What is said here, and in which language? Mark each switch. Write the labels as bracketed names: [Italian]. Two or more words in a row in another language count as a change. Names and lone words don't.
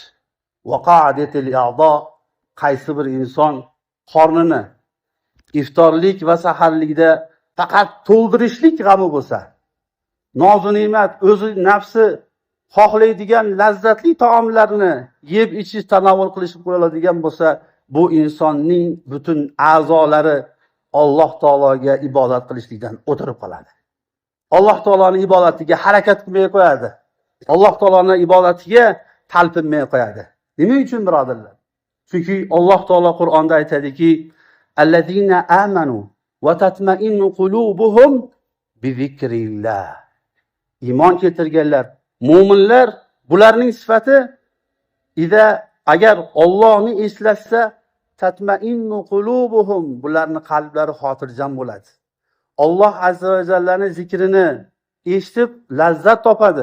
[Uzbek] Vaqa'atil a'zo, qaysi bir inson qornini iftorlik va saharlikda faqat to'ldirishlik g'ami bo'lsa, nozu ne'mat o'zi nafsi xohlaydigan lazzatli taomlarni yeb ichish tanovul qilishib qo'yiladigan bo'lsa, bu insonning butun a'zolari Alloh taologa ibodat qilishlikdan o'tirib qoladi. Alloh taoloning ibodatiga harakat qilmay qo'yadi. Alloh taoloning ibodatiga talpinmay qo'yadi. Nima uchun birodarlar? Chunki Alloh taolo Qur'onda aytadiki, [Arabic] الذين آمنوا وتطمئن قلوبهم بذكر الله. [Uzbek] Iymon keltirganlar, mu'minlar, bularning sifati agar Allohni eslashsa, [Arabic] تطمئن قلوبهم, [Uzbek] bularning qalblari xotirjam bo'ladi. Alloh azza va jallaning zikrini eshitib lazzat topadi.